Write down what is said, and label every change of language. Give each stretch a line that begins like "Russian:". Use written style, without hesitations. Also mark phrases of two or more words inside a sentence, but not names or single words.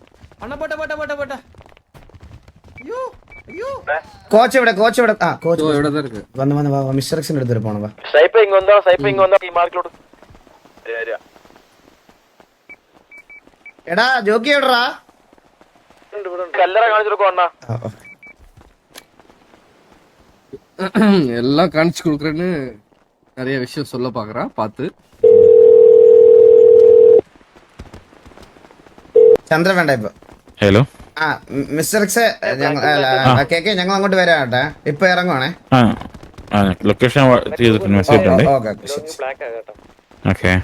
Malayalam: കോച്ച് ഇവിടെ ആ കോച്ച് വന്ന് മിസ്റ്റർ എക്സിന്റെ അടുത്ത് പോണ. എടാ ജോക്കി എവിടാ?
Tamil: எல்லாம் காணிச்சு கொடுக்குறேன்னு நிறைய விஷயம் சொல்ல பாக்குறான், பாத்து.
Malayalam: ചന്ദ്ര വേണ്ട ഇപ്പൊ. ഹലോ, ആ മിസ്റ്റർ എക്സ്, ഞങ്ങൾ അങ്ങോട്ട് വരാം കേട്ടാ. ഇപ്പൊ ഇറങ്ങുവാണേ. ലൊക്കേഷൻ ചെയ്തിട്ടുണ്ട്, മെസ്സേജ് ഉണ്ട്. ഓക്കെ,